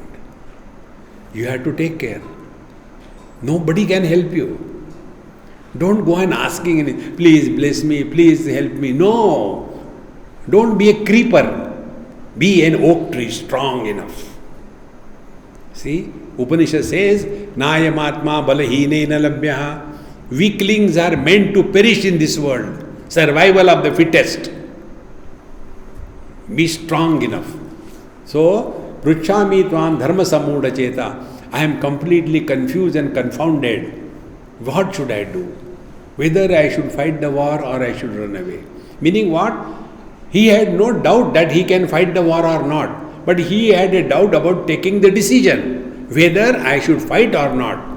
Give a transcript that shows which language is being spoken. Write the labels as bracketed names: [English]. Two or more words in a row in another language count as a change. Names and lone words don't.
[English] You have to take care. Nobody can help you. Don't go and asking, please bless me, please help me. No. Don't be a creeper. Be an oak tree, strong enough. See, Upanishad says, [Sanskrit] नायमात्मा बलहीने न लभ्यः. [English] Weaklings are meant to perish in this world. Survival of the fittest. Be strong enough. So, [Sanskrit] पृच्छामि त्वां धर्म सम्मूढ चेताः. [English] I am completely confused and confounded. What should I do? Whether I should fight the war or I should run away. Meaning what? He had no doubt that he can fight the war or not. But he had a doubt about taking the decision. Whether I should fight or not.